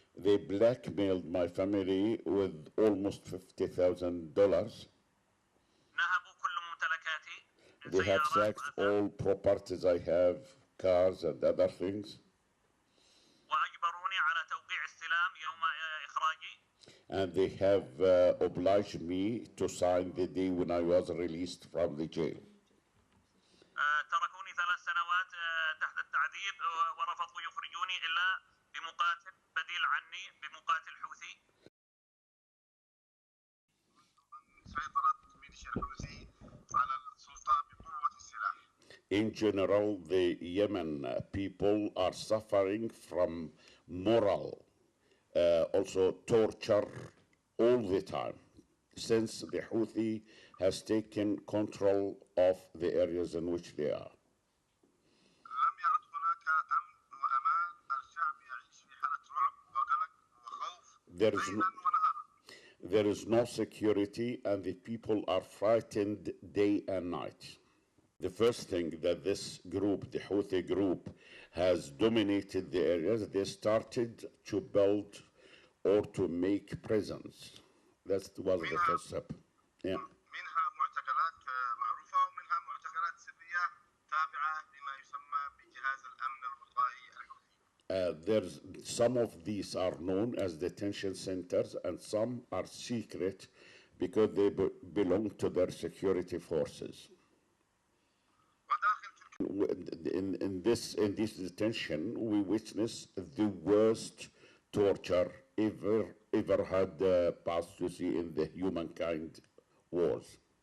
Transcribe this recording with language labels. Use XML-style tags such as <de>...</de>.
<en>They blackmailed my family with almost $50,000.</en> <ar>نهبوا كل ممتلكاتي.</ar> <en>They have</en> <ar>سيارات</ar> <en>sacked</en> <ar>وأثاث،</ar> <en>all properties I have, cars and other things.</en> <ar>وأجبروني على توقيع استلام يوم إخراجي.</ar> <en>And they have obliged me to sign the day when I was released from the jail.</en> <ar>تركوني 3 سنوات تحت التعذيب ورفضوا يخرجوني إلا بمقاتل بديل عني، بمقاتل حوثي. سيطرت ميليشيا الحوثي على السلطة بقوة السلاح.</ar> <en>In general, the Yemen people are suffering from moral, also torture all the time, since the Houthi has taken control of the areas in which they are.</en> <ar>لم يعد هناك أمن وأمان، الشعب يعيش في حالة رعب وقلق وخوف ليلا ونهارا.</ar> <en>There is no security and the people are frightened day and night. The first thing that this group, the Houthi group, has dominated the areas, they started to build or to make prisons. That was the first step. Yeah.</en> <ar>منها معتقلات معروفة ومنها معتقلات سرية تابعة لما يسمى بجهاز الأمن الوقائي الحوثي.</ar> <en>There's some of these are known as detention centers and some are secret because they belong to their security forces. In this detention, we witnessed the worst torture ever had passed to see in the humankind wars.</en>